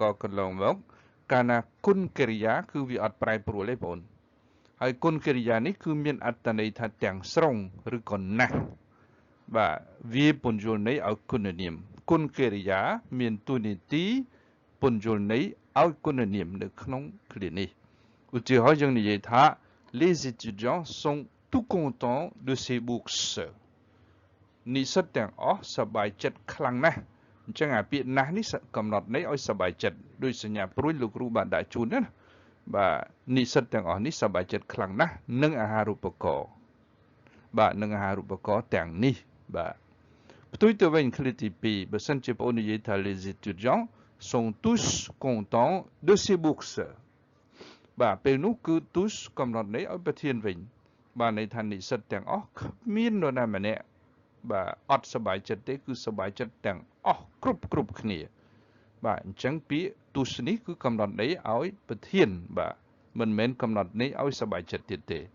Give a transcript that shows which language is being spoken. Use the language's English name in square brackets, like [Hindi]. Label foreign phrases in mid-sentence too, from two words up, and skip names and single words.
[Khmer] ករកន្លងមកកាលណាគុណកិរិយាគឺវាអត់ប្រែប្រួលទេបងហើយគុណកិរិយានេះគឺមានអត្ថន័យថាទាំងស្រុងឬក៏ណាស់បាទវាពន្យល់ន័យឲ្យគុណនាមគុណកិរិយាមានតួនាទីពន្យល់ន័យឲ្យគុណនាមនៅក្នុងឃ្លានេះ ឧទាហរណ៍យើងនិយាយថា [French] les étudiants sont tout contents de ces bourses [Khmer] និស្សិតទាំងអស់សប្បាយចិត្តខ្លាំងណាស់អញ្ចឹងអាពាក្យណាស់នេះកំណត់ន័យឲ្យសប្បាយចិត្តដោយសញ្ញាព្រួយលោកគ្រូបានដាក់ជូនណាបាទនិស្សិតទាំងអស់នេះសប្បាយចិត្តខ្លាំងណាស់នឹងអាហារូបករណ៍បាទនឹងអាហា រូបករណ៍ទាំងនេះបាទផ្ទុយទៅវិញឃ្លាទី2បើសិនជាបងប្អូននិយាយថា [French] les étudiants sont tous contents de ces bourses [Khmer] បាទពេលនោះគឺ tous កំណត់ន័យឲ្យប្រធានវិញបាទន័យថានិស្សិតទាំងអស់គ្មាននរណាម្នាក់បាទអ ត់សប្បាយចិត្តទេគឺសប្បាយចិត្តទាំងអស់គ្រប់គ្នាបាទអញ្ចឹងពាក្យ tous នេះគឺកំណត់ន័យឲ្យប្រធានបាទមិនមែនកំណត់ន័យឲ្យសប្បាយចិត្តទៀតទេ